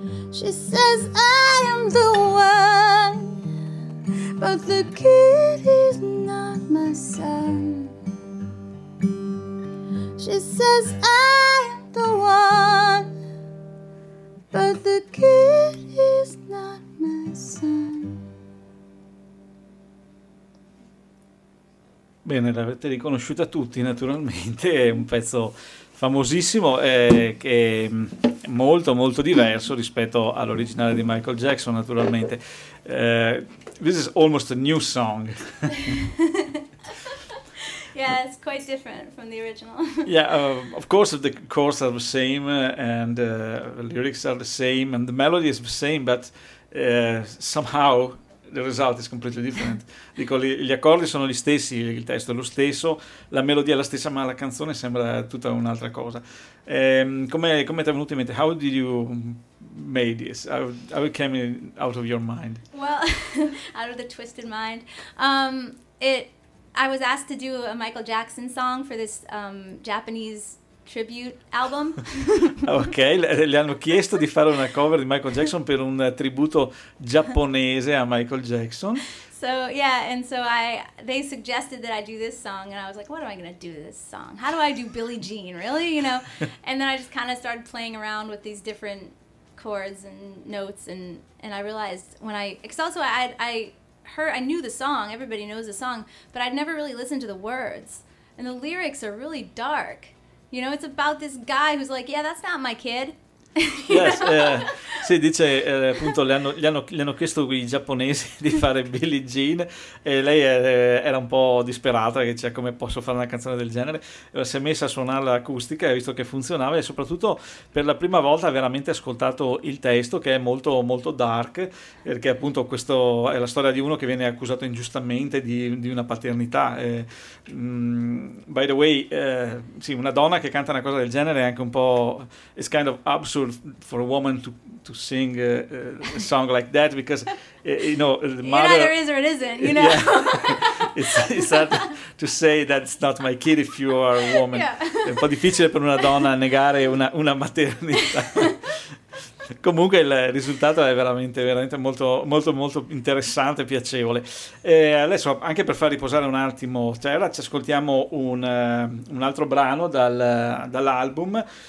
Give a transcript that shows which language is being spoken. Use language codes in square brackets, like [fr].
[en] She says I am the one, but the kid is not my son. She says I am the one, but the kid is not my son. [it] Bene, l'avete riconosciuta tutti, naturalmente, è un pezzo famosissimo, che è molto molto diverso rispetto all'originale di Michael Jackson, naturalmente. [en] This is almost a new song. Yeah, it's quite different from the original. Yeah, of course the chords are the same, and the lyrics are the same, and the melody is the same, but somehow the result is completely different. [it] Dico, gli accordi sono gli stessi, il testo è lo stesso, la melodia è la stessa, ma la canzone sembra tutta un'altra cosa. Come ti è venuto in mente? [en] How did you make this? How it came out of your mind? Well, out of the twisted mind. I was asked to do a Michael Jackson song for this Japanese tribute album. [it] Ok, le hanno chiesto di fare una cover di Michael Jackson per un tributo giapponese a Michael Jackson. [en] So yeah, and so they suggested that I do this song, and I was like, what am I gonna do with this song? How do I do Billie Jean, really, you know? And then I just kind of started playing around with these different chords and notes, and I realized I knew the song, everybody knows the song, but I'd never really listened to the words, and the lyrics are really dark. You know, it's about this guy who's like, yeah, that's not my kid. [it] Yes, sì, dice, appunto, le hanno chiesto i giapponesi di fare Billie Jean, e lei era un po' disperata, che cioè, come posso fare una canzone del genere? Si è messa a suonare l'acustica e ha visto che funzionava, e soprattutto per la prima volta ha veramente ascoltato il testo, che è molto molto dark, perché appunto questo è la storia di uno che viene accusato ingiustamente di una paternità. [en] By the way, [it] sì, una donna che canta una cosa del genere è anche un po', [en] it's kind of absurd for a woman to sing a song like that, because you know, the mother, it either is or it isn't, you know. Yeah. It's hard to say that's not my kid if you are a woman. Yeah. [it] È un po' difficile per una donna negare una maternità. Comunque il risultato è veramente veramente molto molto molto interessante, piacevole. E adesso, anche per far riposare un attimo Terra, ci ascoltiamo un altro brano dall'album.